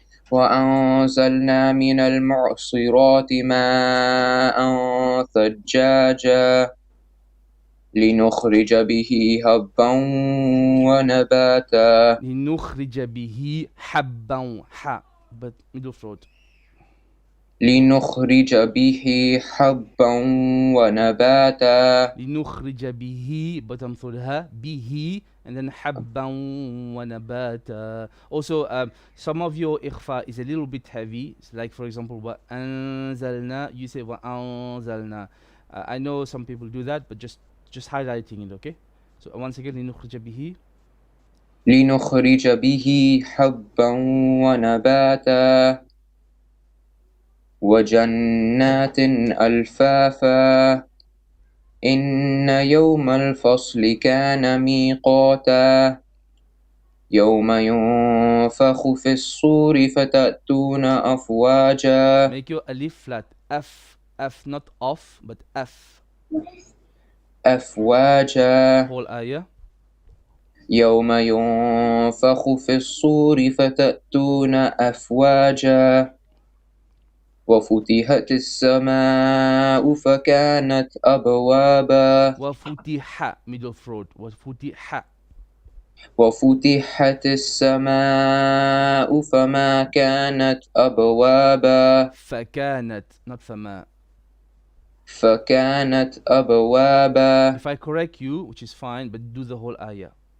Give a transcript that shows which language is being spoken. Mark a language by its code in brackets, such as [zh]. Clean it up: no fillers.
[ar] وأنزلنا من المعصرات ماء ثجاجا لنخرج به حبا ونباتا. لنخرج به حبا [en] but middle throat. [ar] لنخرج به حبا ونباتا. لنخرج به [en] bottom throat [ar] به [en] and then [ar] حبا ونباتا. [en] Also some of your ikhfa is a little bit heavy. It's like for example [ar] وأنزلنا, [en] you say وأنزلنا. I know some people do that, but just highlighting it, okay? So once again, [ar] لنخرج به حبا ونباتا وجنات ألفافا إن يوم الفصل كان ميقاتا يوم ينفخ في الصور فتأتون أفواجا. [en] Make your alif flat. F not off but F. [ar] أفواجا. [en] Whole ayah. [ar] يوم ينفخ في الصور فتأتون أفواجا وفتحت السماء فكانت أبوابا. وفتح [en] middle throat. [ar] وفتح وفتحت السماء فما كانت أبوابا فكانت, [en] not [ar] فما. فكانت أبوابا. [en] If I correct you, which is fine, but do the whole ayah.